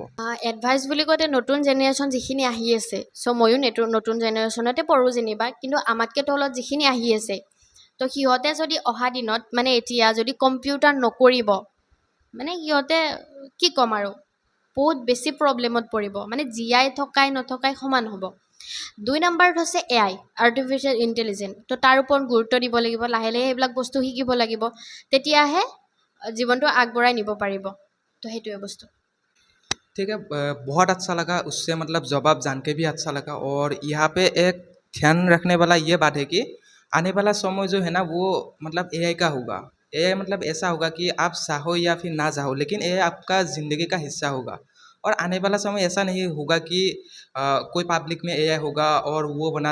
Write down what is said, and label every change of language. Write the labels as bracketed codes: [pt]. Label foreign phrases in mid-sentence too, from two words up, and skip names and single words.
[as] এডভাইচ বুলি কওঁতে নতুন জেনেৰেশ্যন যিখিনি আহি আছে চ' ময়ো নতুন জেনেৰেশ্যনতে পঢ়োঁ যেনিবা কিন্তু আমাতকৈ তলত যিখিনি আহি আছে তো সিহঁতে যদি অহা দিনত মানে এতিয়া যদি কম্পিউটাৰ নকৰিব মানে সিহঁতে কি ক'ম আৰু বহুত বেছি প্ৰব্লেমত পৰিব মানে জীয়াই থকাই নথকাই সমান হ'ব 2 নম্বৰত হৈছে AI [en] artificial intelligence [as] তো তাৰ ওপৰত গুৰুত্ব দিব লাগিব লাহে লাহে সেইবিলাক বস্তু শিকিব লাগিব তেতিয়াহে জীৱনটো আগবঢ়াই নিব পাৰিব তো সেইটোৱে বস্তু [hi] ठीक है बहुत अच्छा लगा उससे मतलब जवाब जान के भी अच्छा लगा और यहाँ पे एक ध्यान रखने वाला ये बात है कि आने वाला समय जो है ना वो मतलब एआई का होगा एआई मतलब ऐसा होगा कि आप चाहो या फिर ना चाहो लेकिन एआई आपका ज़िंदगी का हिस्सा होगा और आने वाला समय ऐसा नहीं होगा कि कोई पब्लिक में एआई होगा और वो बना